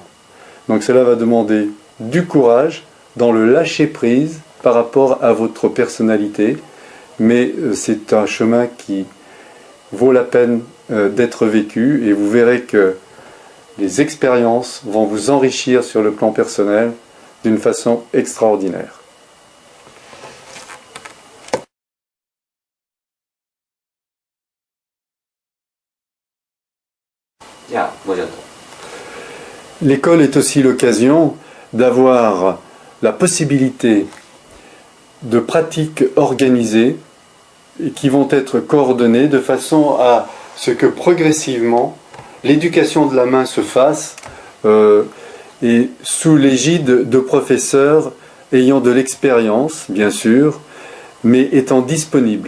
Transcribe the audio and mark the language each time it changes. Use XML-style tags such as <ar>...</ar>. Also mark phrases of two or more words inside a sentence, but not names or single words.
<fr>Donc cela va demander du courage dans le lâcher-prise par rapport à votre personnalité, mais c'est un chemin qui vaut la peine d'être vécu, et vous verrez que les expériences vont vous enrichir sur le plan personnel d'une façon extraordinaire.</fr> <ja>じゃあ、もうちょっと。</ja> <fr>L'école est aussi l'occasion d'avoir la possibilité de pratiques organisées et qui vont être coordonnées de façon à ce que progressivement l'éducation de la main se fasse et sous l'égide de professeurs ayant de l'expérience, bien sûr, mais étant disponibles.</fr>